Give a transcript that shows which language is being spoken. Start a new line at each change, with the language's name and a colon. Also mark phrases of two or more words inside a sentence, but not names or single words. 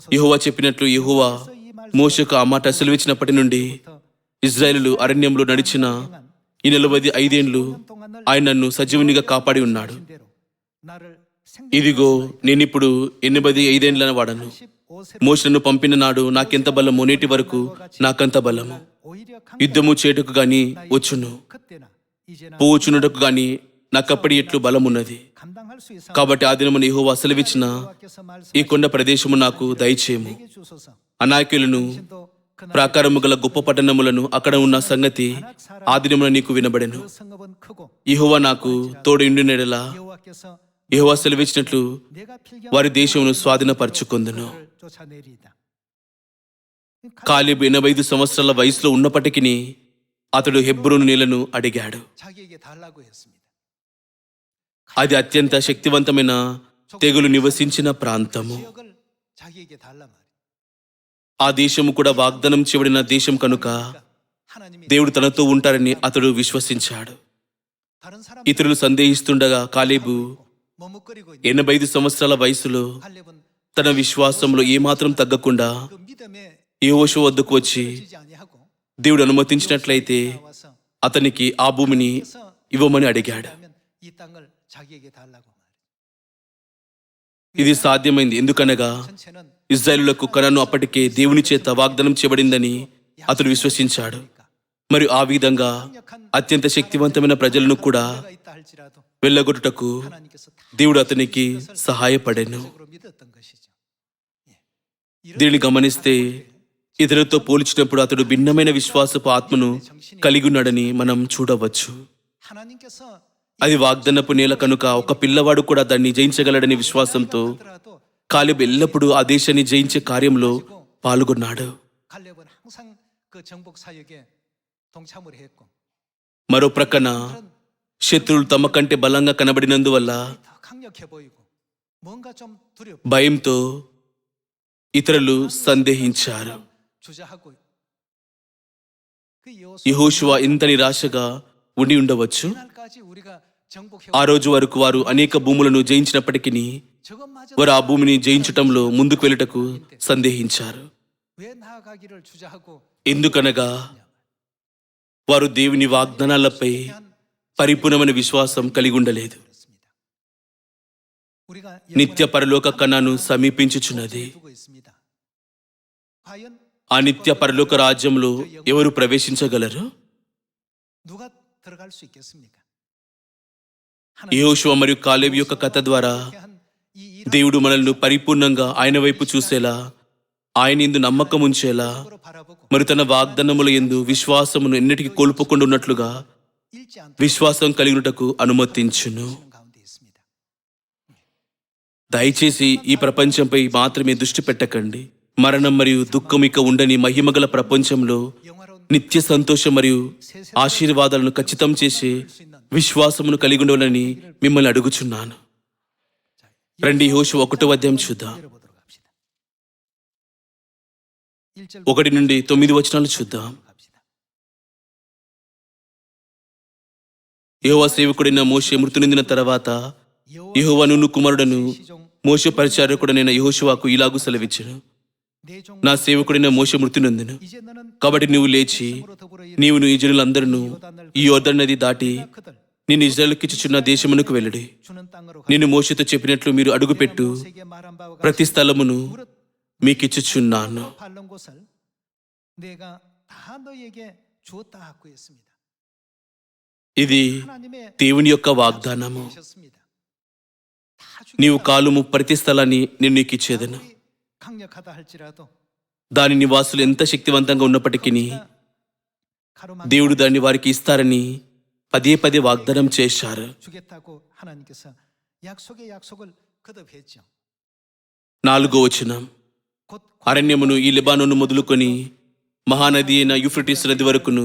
Telugu: యెహోవా చెప్పినట్లు యెహోవా మోషేకు ఆ మాట సెలవిచ్చినప్పటి నుండి ఇశ్రాయేలులు అరణ్యంలో నడిచిన ఈ 45 ఏండ్లు ఆయన నన్ను సజీవునిగా కాపాడి ఉన్నాడు.
Korean: 대로 나를
Telugu: ఇదిగో నేనిప్పుడు 85 ఏండ్ల వాడను.
Korean: 15세
Telugu: మోషే నన్ను పంపిన నాడు నాకెంత బలమో నేటి వరకు నాకంత బలము.
Korean: 오히려
Telugu: యుద్ధము చేటుకు గాని వచ్చును,
Korean: 그때나 이제나
Telugu: పోచునుటకు గాని నాకప్పటి ఎట్లు బలమున్నది.
Korean: 감당할 수 있어
Telugu: కాబట్టి ఆ దినమున యెహోవా సెలవిచ్చిన
Korean: 여호와께서
Telugu: ఈ కొండ ప్రదేశము నాకు దయచేయము.
Korean: 말씀하시게 주소서.
Telugu: అనాక్యులను
Korean: 신도 그날
Telugu: ప్రాకారము గల గొప్ప పట్టణములను అక్కడ ఉన్న సంగతి ఆ దినమున నీకు వినబడెను.
Korean: 그 성읍은 크고
Telugu: యెహోవా నాకు తోడు ఇండునెడలా
Korean: 여호와께서
Telugu: యెహోవా సెలవిచ్చినట్లు
Korean: 내가 필경
Telugu: వారి దేశమును స్వాధీనపరచుకొందును.
Korean: 쫓아내리이다.
Telugu: కాలేబు 85 సంవత్సరాల వయసులో ఉన్నప్పటికీ అతడు హెబ్రోను నేలను అడిగాడు.
Korean: 자기에게 달라고 했습니다.
Telugu: అది అత్యంత శక్తివంతమైన తెగులు నివసించిన ప్రాంతము.
Korean: 지역을 자기에게 달라 말이야.
Telugu: ఆ దేశము కూడా వాగ్దానం చేయబడిన దేశం కనుక
Korean: 하나님이
Telugu: దేవుడు తనతో ఉంటారని అతడు విశ్వసించాడు.
Korean: 다른 사람
Telugu: ఇతరులు సందేహిస్తుండగా కాలేబు
Korean: 머뭇거리고 있는
Telugu: 85 సంవత్సరాల వయసులో
Korean: 갈렙은
Telugu: తన విశ్వాసంలో ఏమాత్రం తగ్గకుండా
Korean: 그 믿음에
Telugu: యెహోషువ వద్దకు వచ్చి
Korean: 지지 아니하고
Telugu: దేవుడు అనుమతించినట్లయితే
Korean: 나와서
Telugu: అతనికి ఆ భూమిని ఇవ్వమని అడిగాడు.
Korean: 하면 이 땅을 자기에게 달라고 말이야.
Telugu: ఇది సాధ్యమైంది ఎందుకనగా
Korean: 전체는
Telugu: ఇశ్రాయేలులకు కనాను అప్పటికే దేవుని చేత వాగ్దానం చేయబడిందని అతడు విశ్వసించాడు. మరియు ఆ విధంగా అత్యంత శక్తివంతమైన ప్రజలను కూడా
Korean: 내가 있다 할지라도
Telugu: వెళ్ళగొట్టుటకు
Korean: 하나님께서 다
Telugu: దేవుడు అతనికి సహాయపడెను.
Korean: 적으로 믿었던 것이죠. 예.
Telugu: దీనిని గమనిస్తే ఇతరులతో పోల్చినప్పుడు అతడు భిన్నమైన విశ్వాసపు ఆత్మను కలిగి ఉన్నాడని మనం చూడవచ్చు.
Korean: 하나님께서
Telugu: అది వాగ్దానపు నేల కనుక ఒక పిల్లవాడు కూడా దాన్ని జయించగలడని విశ్వాసంతో
Korean: 하더라도
Telugu: కాలేబు ఎల్లప్పుడూ ఆ దేశాన్ని జయించే కార్యంలో పాల్గొన్నాడు.
Korean: 갈렙은 항상 그 정복 사역에 동참을 했고
Telugu: మరో ప్రక్కన శత్రువులు తమ కంటే బలంగా కనబడినందువల్ల
Korean: 더 강력해 보이고 뭔가 좀 두렵고
Telugu: భయంతో ఇతరులు సందేహించారు.
Korean: 주저하고 그
Telugu: యెహోషువ ఇంత నిరాశగా ఉండి ఉండవచ్చు.
Korean: 이날까지 우리가 정복해
Telugu: ఆ రోజు వరకు వారు అనేక భూములను జయించినప్పటికీ
Korean: 저것마저
Telugu: వారు ఆ భూమిని జయించటంలో ముందుకు వెళ్ళటకు సందేహించారు.
Korean: 왜 나아가기를 주저하고
Telugu: ఎందుకనగా వారు దేవుని వాగ్దానాలపై పరిపూర్ణమైన విశ్వాసం కలిగి ఉండలేదు.
Korean: 그렇습니다. 우리가
Telugu: నిత్య పరలోక కన్నాను సమీపించుచున్నది.
Korean: 두고 있습니다. 과연
Telugu: ఆ నిత్య పరలోక రాజ్యంలో ఎవరు ప్రవేశించగలరు?
Korean: 누가 들어갈 수 있겠습니까?
Telugu: యెహోషువ మరియు కాలేబు యొక్క కథ ద్వారా దేవుడు మనల్ని పరిపూర్ణంగా ఆయన వైపు చూసేలా, ఆయన యందు నమ్మకం ఉంచేలా, మరి తన వాగ్దానముల యందు విశ్వాసమును ఎన్నటికీ కోల్పోకుండా ఉన్నట్లుగా
Korean: 잃지 않도록
Telugu: విశ్వాసం కలిగినటకు అనుమతించును.
Korean: 가운데 있습니다.
Telugu: దయచేసి ఈ ప్రపంచంపై మాత్రమే దృష్టి పెట్టకండి. మరణం మరియు దుఃఖం ఇక ఉండని మహిమగల ప్రపంచంలో
Korean: 영화로운
Telugu: నిత్య సంతోషం మరియు ఆశీర్వాదాలను ఖచ్చితం చేసే విశ్వాసమును కలిగి ఉండవాలని మిమ్మల్ని అడుగుచున్నాను. రండి, యెహోషువ 1వ అధ్యాయం చూద్దాం.
Korean: 열어보도록 합시다. 1절
Telugu: 1 నుండి 9 వచనాలు చూద్దాం.
Korean: 갑시다.
Telugu: యెహోవా సేవకుడైన మోషే మృతి నొందిన తర్వాత యెహోవా నూను కుమారుడను మోషే పరిచారకుడైన యెహోషువకు ఇలాగు సెలవిచ్చెను.
Korean: 내종
Telugu: నా సేవకుడైన మోషే మృతి నొందెను.
Korean: 이제 너는
Telugu: కాబట్టి నువ్వు లేచి
Korean: 더불어
Telugu: నీవును ఈ జనులందరూ ఈ యోర్దాను నది దాటి
Korean: 그들
Telugu: నేను ఇశ్రాయేలుకిచ్చుచున్న దేశమునకు వెళ్ళుడి.
Korean: 주는 땅으로
Telugu: నేను మోషేతో చెప్పినట్లు మీరు అడుగుపెట్టు
Korean: 세계 말한 바와
Telugu: ప్రతి స్థలమును మీకిచ్చుచున్నాను.
Korean: 바른 곳을 내가 다 너에게 주었다 하고 했습니다.
Telugu: ఇది
Korean: 하나님의
Telugu: దేవుని యొక్క వాగ్దానము.
Korean: 하셨습니다. 다
Telugu: నీవు కాలుము ప్రతి స్థలాన్ని నేను నీకు ఇచ్చేదను.
Korean: 아무리 강력하다 할지라도
Telugu: దాని నివాసులు ఎంత శక్తివంతంగా ఉన్నప్పటికీ
Korean: 가로막
Telugu: దేవుడు దాన్ని వారికి ఇస్తారని పదే పదే వాగ్దానం చేశారు.
Korean: 주겠다고 하나님께서 약속의 약속을 거듭했죠.
Telugu: 4వ వచనం,
Korean: 곧
Telugu: అరణ్యమును ఈ లెబానోను మొదలుకొని మహానది అయిన యూఫ్రటీస్ నది వరకును